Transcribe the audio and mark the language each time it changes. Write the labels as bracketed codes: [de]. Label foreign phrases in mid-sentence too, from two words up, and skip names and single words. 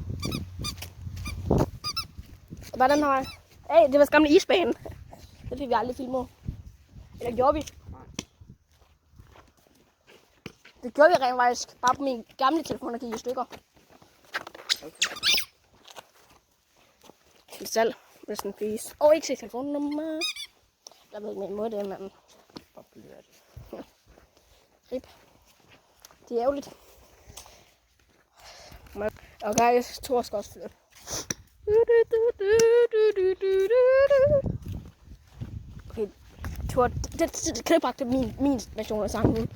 [da] Det var den her vej. Hey, det var gamle isbanen. Det fik vi aldrig filmet. Eller gjorde vi? Det gjorde vi rent faktisk. Bare på min gamle telefon, der gik i stykker. Okay. Til salg. [en] Rest in peace. [da] Ikke se telefonnummer. Jeg ved ikke, min måde det er, men... Hvor bliver det? Ja. Rip. Det er ærgerligt. Og guys, Thor skal også flytte. Okay, Thor, det kan bragte min version af sangen ud.